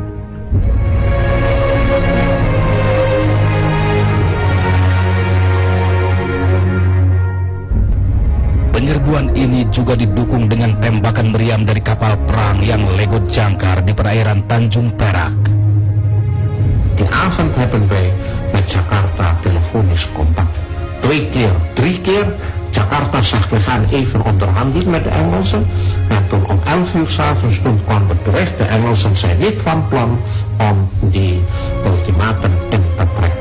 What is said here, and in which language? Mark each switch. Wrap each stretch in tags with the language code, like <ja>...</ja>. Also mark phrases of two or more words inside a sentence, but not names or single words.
<id>Penyerbuan ini juga didukung dengan tembakan meriam dari kapal perang yang legot jangkar di perairan Tanjung Perak.</id> <nl>Die avond hebben wij met Jakarta telefonisch contact. 2 keer, 3 keer. Jakarta zag, we gaan even onderhandelen met de Engelsen. En toen om 11 uur 's avonds kwam het bericht, de Engelsen zijn niet van plan om die ultimatum in te trekken.</nl>